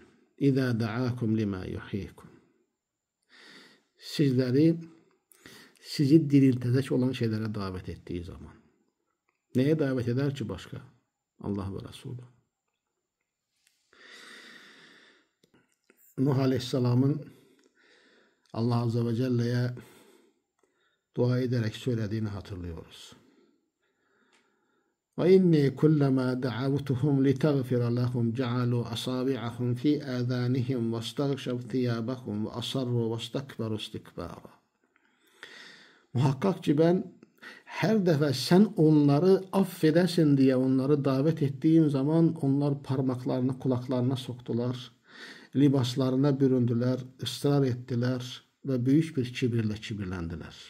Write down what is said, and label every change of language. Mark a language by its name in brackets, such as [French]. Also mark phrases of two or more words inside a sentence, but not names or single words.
[Arabic] إذا دعاكم لما يحييكم. [Turkish] Sizi diriltecek olan şeylere davet ettiği zaman. Neye davet eder ki başka? Allah ve Resulü. Nuh Aleyhisselam'ın Allah Azze ve Celle'ye dua ederek söylediğini hatırlıyoruz. [Arabic] وَاِنِّي كُلَّمَا دَعَوْتُهُمْ لِتَغْفِرَ لَهُمْ جَعَلُوا أَصَابِعَهُمْ فِي آذَانِهِمْ وَاسْتَغْشَوْا ثِيَابَهُمْ وَأَصَرُّوا وَاسْتَكْبَرُوا اسْتِكْبَارًا. [Turkish] Muhakkak ki ben her defa sen onları affedesin diye onları davet ettiğim zaman onlar parmaklarını kulaklarına soktular, libaslarına büründüler, ısrar ettiler ve büyük bir kibirle kibirlendiler.